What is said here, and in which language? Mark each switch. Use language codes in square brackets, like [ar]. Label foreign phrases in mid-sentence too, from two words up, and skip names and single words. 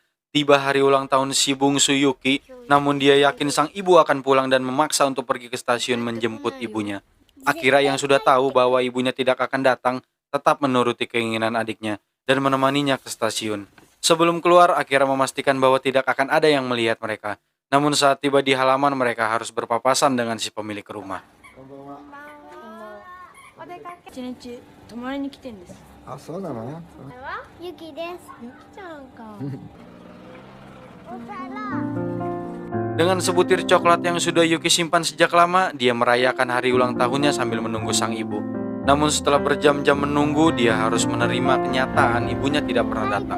[id] Tiba hari ulang tahun si bungsu Yuki, namun dia yakin sang ibu akan pulang dan memaksa untuk pergi ke stasiun menjemput ibunya. Akira yang sudah tahu bahwa ibunya tidak akan datang, tetap menuruti keinginan adiknya dan menemaninya ke stasiun. Sebelum keluar, Akira memastikan bahwa tidak akan ada yang melihat mereka. Namun saat tiba di halaman, mereka harus berpapasan dengan si pemilik rumah. [ja] 一日泊まりに来てんです。あ、そうなの？ゆきです。ゆきちゃんか。 [id] Dengan sebutir coklat yang sudah Yuki simpan sejak lama, dia merayakan hari ulang tahunnya sambil menunggu sang ibu. Namun setelah berjam-jam menunggu, dia harus menerima kenyataan ibunya tidak pernah datang.